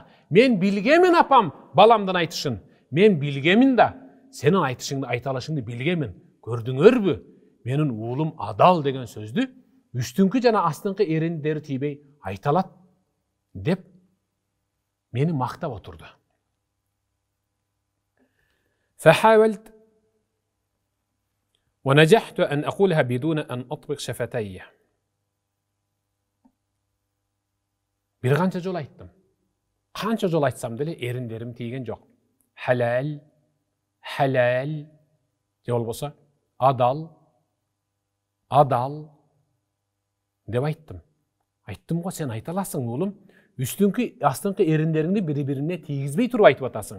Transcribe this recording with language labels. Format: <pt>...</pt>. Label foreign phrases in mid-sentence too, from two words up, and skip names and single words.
<ky>Мен билгемин апам баламдын айтышын. Мен билгемин да, сенин айтышыңды айта алышыңды билгемин. Көрдүңөрбү? Менин уулум адал деген сөздү үстүңкү жана астыңкы эриндери тийбей айта алат деп мени мактап отурду.</ky> <ar>فحاولت ونجحت أن أقولها بدون أن أطبق شفتي.</ar> <ky>Bir qancha жол айттым. Qancha жол айтсам деле эриндерим тийген жок. Halal, halal, же болбосо адал, адал деп айттым. Айттым го, сен айта аласың уулум. Үстүңкү, астыңкы эриндериңди бири-бирине тийгизбей туруп айтып атасың.</ky>